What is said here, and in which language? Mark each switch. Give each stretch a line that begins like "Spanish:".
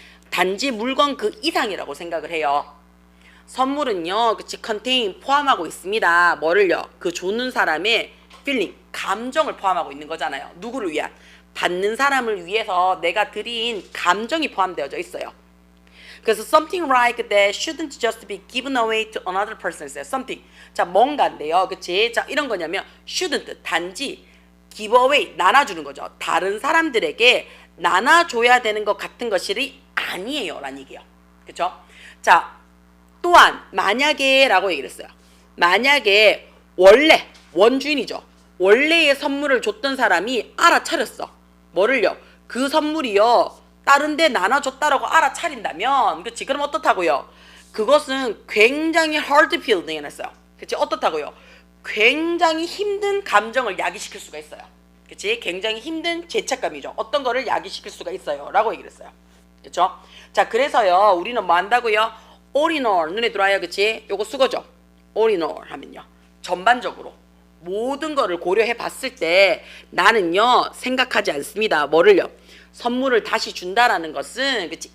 Korean: 단지 물건 그 이상이라고 생각을 해요. 선물은요, 그치, contain 포함하고 있습니다. 뭐를요? 그 주는 사람의 feeling, 감정을 포함하고 있는 거잖아요. 누구를 위한? 받는 사람을 위해서 내가 드린 감정이 포함되어져 있어요. 그래서
English: something like that shouldn't just be given away to another person.
Korean: something. 자, 뭔가인데요. 그치? 자, 이런 거냐면 shouldn't, 단지
English: give away,
Korean: 나눠주는 거죠. 다른 사람들에게 나눠줘야 되는 것 같은 것이 아니에요. 라는 얘기예요. 그쵸? 자, 또한 만약에 라고 얘기를 했어요. 만약에 원래 원주인이죠. 원래의 선물을 줬던 사람이 알아차렸어. 뭐를요? 그 선물이요. 다른 데 나눠줬다라고 알아차린다면, 그치? 그럼 어떻다고요? 그것은 굉장히 hard feeling 해놨어요. 그치? 어떻다고요? 굉장히 힘든 감정을 야기시킬 수가 있어요. 그치? 굉장히 힘든 죄책감이죠. 어떤 거를 야기시킬 수가 있어요. 라고 얘기를 했어요. 그쵸? 자, 그래서요, 우리는 뭐 한다고요?
English: all in all,
Korean: 눈에 들어와요. 그치? 요거 수거죠.
English: all in all
Korean: 하면요. 전반적으로. 모든 거를 고려해 봤을 때 나는요, 생각하지 않습니다. 뭐를요? 선물을 다시 준다라는 것은, 그치?